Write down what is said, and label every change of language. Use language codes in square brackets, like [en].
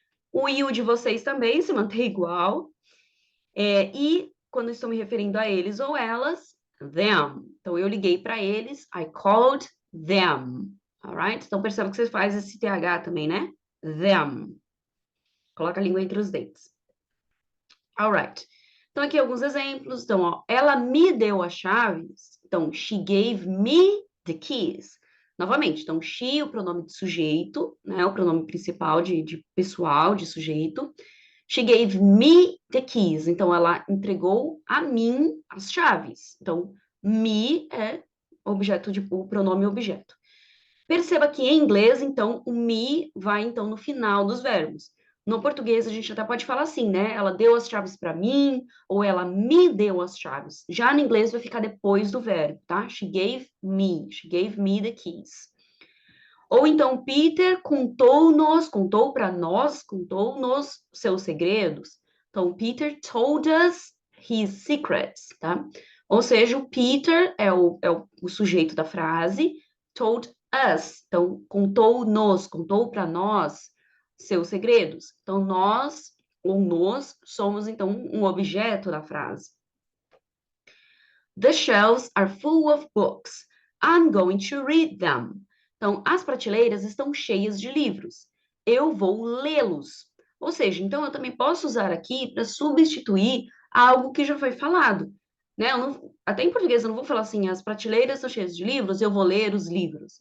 [pt] O you de vocês também se mantém igual. E quando estou me referindo a eles ou elas, them. Então, eu liguei para eles, [en] I called them. Alright? [pt] Então, perceba que você faz esse TH também, né? Them. Coloca a língua entre os dentes. Alright. Então, aqui alguns exemplos. Então, ó, ela me deu as chaves. Então, [en] she gave me the keys. [pt] Novamente, então, she, o pronome de sujeito, né? O pronome principal de pessoal, de sujeito. [en] She gave me the keys. [pt] Então, ela entregou a mim as chaves. Então, me é objeto o pronome objeto. Perceba que em inglês, então, o me vai, então, no final dos verbos. No português, a gente até pode falar assim, né? Ela deu as chaves para mim, ou ela me deu as chaves. Já no inglês, vai ficar depois do verbo, tá? [en] She gave me the keys. [pt] Ou então, Peter contou para nós, contou-nos seus segredos. Então, [en] Peter told us his secrets, [pt] tá? Ou seja, o Peter é o sujeito da frase, [en] told us, [pt] então, contou para nós seus segredos. Então, nós ou nós somos, então, um objeto da frase. [en] The shelves are full of books. I'm going to read them. [pt] Então, as prateleiras estão cheias de livros. Eu vou lê-los. Ou seja, então eu também posso usar aqui para substituir algo que já foi falado. Né? Até em português eu não vou falar assim, as prateleiras estão cheias de livros, eu vou ler os livros.